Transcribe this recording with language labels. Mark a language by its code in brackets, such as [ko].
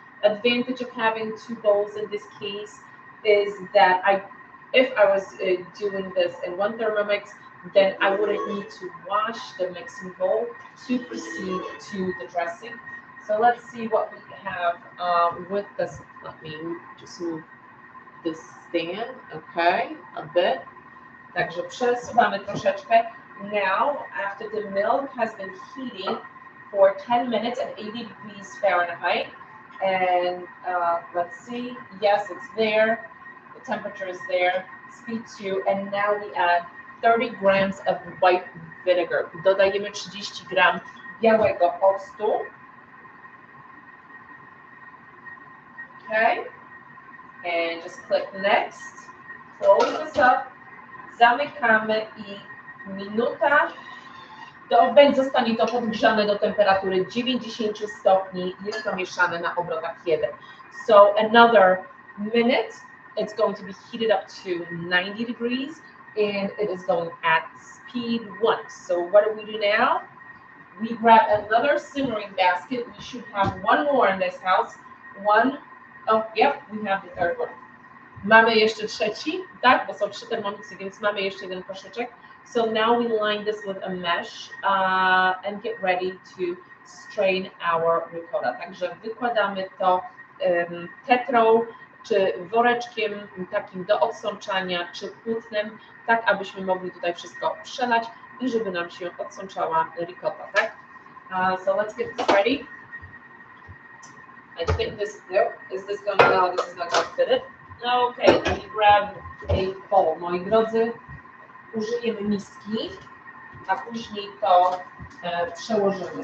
[en] Advantage of having two bowls in this case is that if I was doing this in one Thermomix, then I wouldn't need to wash the mixing bowl to proceed to the dressing. So let's see what we have with this. Let me just move this stand, okay, a bit. [pl] Także przesuwamy troszeczkę. [en] Now, after the milk has been heating for 10 minutes at 80 degrees Fahrenheit, and let's see, yes, it's there. The temperature is there, speed 2, and now we add 30 grams of white vinegar. [pl] Dodajemy 30 gram białego octu. [en] Okay, and just click next. Close this up. [pl] Zamykamy i minuta. Zostanie to podgrzane do temperatury 90 stopni. Jest to mieszane na obrotach 1. [en] So another minute. It's going to be heated up to 90 degrees. And it is going at speed 1. So what do we do now? We grab another simmering basket. We should have one more in this house. One. Oh, yep, we have the third one. [pl] Mamy jeszcze trzeci, tak, bo są 3 Thermomixy, więc mamy jeszcze jeden koszyczek. [en] So now we line this with a mesh and get ready to strain our ricotta. [pl] Także wykładamy to tetrą, czy woreczkiem takim do odsączania, czy płótnem, tak abyśmy mogli tutaj wszystko przelać i żeby nam się odsączała ricotta, tak? [en] So let's get this ready. I think this, nope, is this going to, no, this is not going to fit it. Okay, let me grab a bowl. [pl] Moi drodzy, użyjemy miski, a później to przełożymy.